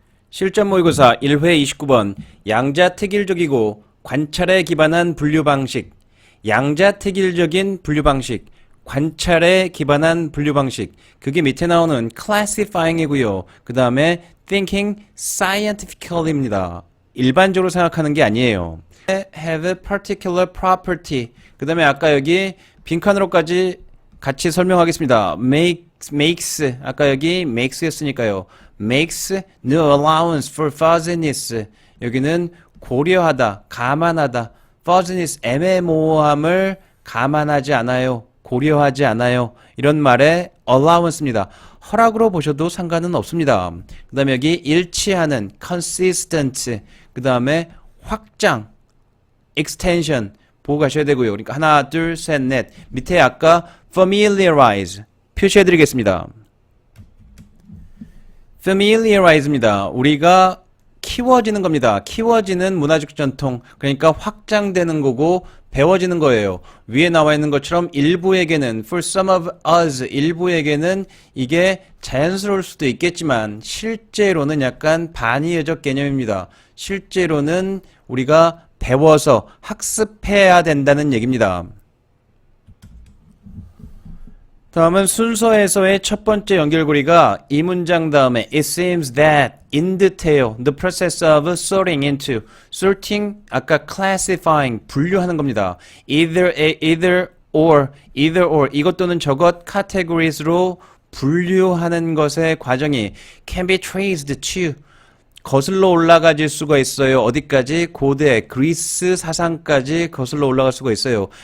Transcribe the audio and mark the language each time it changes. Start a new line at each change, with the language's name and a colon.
Korean: 실전 모의고사 1회 29번 양자택일적이고 관찰에 기반한 분류 방식, 양자택일적인 분류 방식, 관찰에 기반한 분류 방식, 그게 밑에 나오는 classifying이고요. 그 다음에 thinking scientifically입니다. 일반적으로 생각하는 게 아니에요.
English: have a particular property.
Korean: 그 다음에 아까 여기 빈칸으로까지 같이 설명하겠습니다. makes 아까 여기 makes였으니까요.
English: makes no allowance for fuzziness.
Korean: 여기는 고려하다, 감안하다. fuzziness 애매모호함을 감안하지 않아요. 고려하지 않아요. 이런 말에 allowance입니다. 허락으로 보셔도 상관은 없습니다. 그 다음에 여기 일치하는 consistent, 그 다음에 확장 extension 보고 가셔야 되고요. 그러니까 하나, 둘, 셋, 넷. 밑에 아까 familiarize 표시해 드리겠습니다. familiarize입니다. 우리가 키워지는 겁니다. 키워지는 문화적 전통, 그러니까 확장되는 거고 배워지는 거예요. 위에 나와 있는 것처럼 일부에게는 for some of us, 일부에게는 이게 자연스러울 수도 있겠지만 실제로는 약간 반의어적 개념입니다. 실제로는 우리가 배워서 학습해야 된다는 얘기입니다.
English: 다음은 순서에서의 첫 번째 연결고리가 이 문장 다음에 It seems that in detail the process of sorting into sorting 아까 classifying 분류하는 겁니다.
Korean: either or 이것 또는 저것 categories로 분류하는 것의 과정이 can be traced to 거슬러 올라가질 수가 있어요. 어디까지? 고대 그리스 사상까지 거슬러 올라갈 수가 있어요.